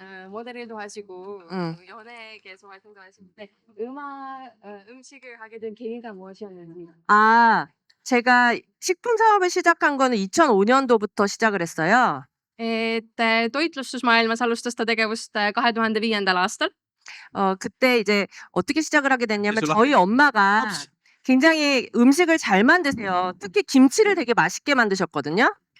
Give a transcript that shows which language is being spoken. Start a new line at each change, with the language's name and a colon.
Korean: 모델일도 하시고 연예 계속 활동도 하시는데 음식을 하게 된 계기가 무엇이었는지. 제가 식품 사업을 시작한 거는 2005년도부터 시작을 했어요.
Estonian: toitlustusmaailmas alustas ta tegevust 2005. aastal.
Korean: 그때 이제 어떻게 시작을 하게 됐냐면 저희 엄마가 굉장히 음식을 잘 만드세요. 특히 김치를 되게 맛있게 만드셨거든요.